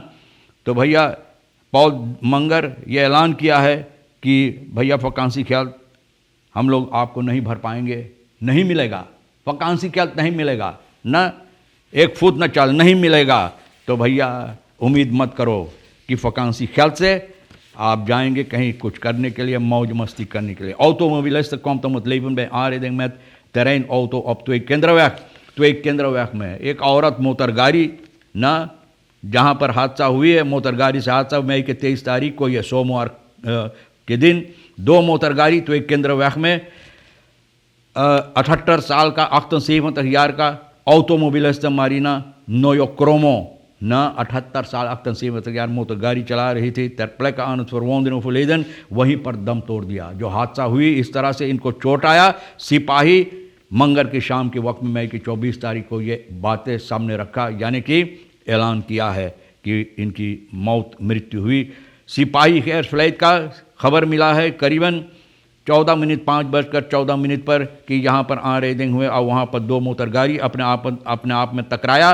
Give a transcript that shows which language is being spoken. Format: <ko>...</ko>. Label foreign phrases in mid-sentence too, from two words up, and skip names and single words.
<hns>तो भैया पॉल मंगर ये ऐलान किया है कि भैया vakantiegeld हम लोग आपको नहीं भर पाएंगे, नहीं मिलेगा vakantiegeld, नहीं मिलेगा ना, एक फुट न चल, नहीं मिलेगा। तो भैया उम्मीद मत करो कि vakantiegeld से आप जाएंगे कहीं कुछ करने के लिए, मौज मस्ती करने के लिए।</hns> <nl>Automobilisten komt om het leven bij aanrijding met terreinauto op twee kinderweg में।</nl> <hns>एक औरत मोटरगाड़ी ना, जहाँ पर हादसा हुई है, मोटरगाड़ी से हादसा मई के 23 तारीख को, यह सोमवार के दिन, 2 मोटरगाड़ी तो एक kinderweg में 78 साल का 78 jaar का automobiliste Marina Noyokromo ना, 78 साल 78 jaar मोटरगाड़ी चला रही थी,</hns> <nl>ter plekke aan het verwonden overleden,</nl> <hns>वहीं पर दम तोड़ दिया। जो हादसा हुई इस तरह से इनको चोट आया। सिपाही मंगर की शाम के वक्त में मई की 24 तारीख को ये बातें सामने रखा, यानी कि ऐलान किया है कि इनकी मृत्यु हुई। सिपाही खैर फ्लाइट का खबर मिला है करीबन 5:14 पर कि यहाँ पर आरेडिंग हुए और वहाँ पर 2 मोटरगाड़ी अपने आप में टकराया।</hns>